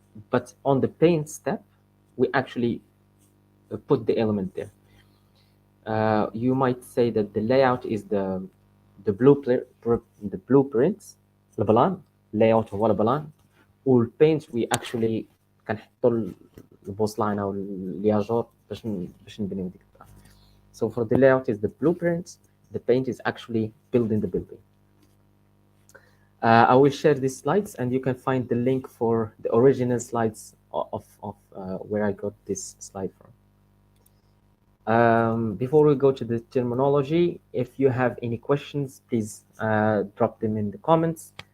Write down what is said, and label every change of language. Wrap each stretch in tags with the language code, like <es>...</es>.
<en>But on the paint step, we actually put the element there. You might say that the layout is the blueprint, البلان.</en> <ar>layout هو البلان. والpaint</ar> <en>we actually</en> <ar>كنحطوا البوصلاين او الياجور باش نبنيو ديك الطرف.</ar> <en>So for the layout is the blueprint, the paint is actually building the building. I will share these slides and you can find the link for the original slides of where I got this slide from. Before we go to the terminology, if you have any questions, please drop them in the comments.</en>